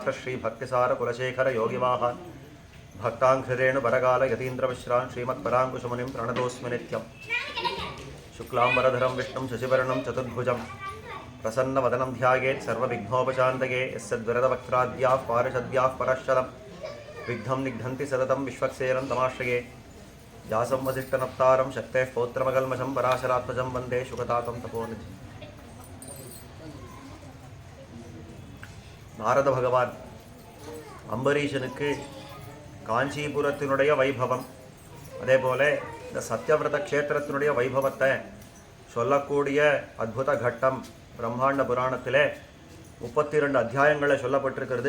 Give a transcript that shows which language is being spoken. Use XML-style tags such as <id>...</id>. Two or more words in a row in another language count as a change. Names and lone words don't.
<sa>श्रीभक्तिसारकुलशेखर योगिवाहान् भक्ताङ्घ्रिरेणुपरकाल यतीन्द्रमिश्रान् श्रीमत्पराङ्कुशमुनिं प्रणतोऽस्मि नित्यं शुक्लाम्बरधरं विष्णुं शशिवर्णं चतुर्भुजं प्रसन्नवदनं ध्यायेत् सर्वविघ्नोपशान्तये यस्यद्वरदवक्त्राद्याः पारिषद्याः परश्चलं विघ्नं निघ्नन्ति सततं विश्वक्सेनं तमाश्रये व्यासं वसिष्ठनप्तारं शक्तेः पौत्रमकल्मषं पराशरात्मजं वन्दे शुकतातं तपोनिधिं.</sa> <ta>நாரத பகவான் அம்பரீஷனுக்கு காஞ்சிபுரத்தினுடைய வைபவம், அதே போல இந்த சத்யவிரத க்ஷேத்திரத்தினுடைய வைபவத்தை சொல்லக்கூடிய அற்புத கட்டம் பிரம்மாண்ட புராணத்தில் 32 அத்தியாயங்களில் சொல்லப்பட்டிருக்கிறது.</ta>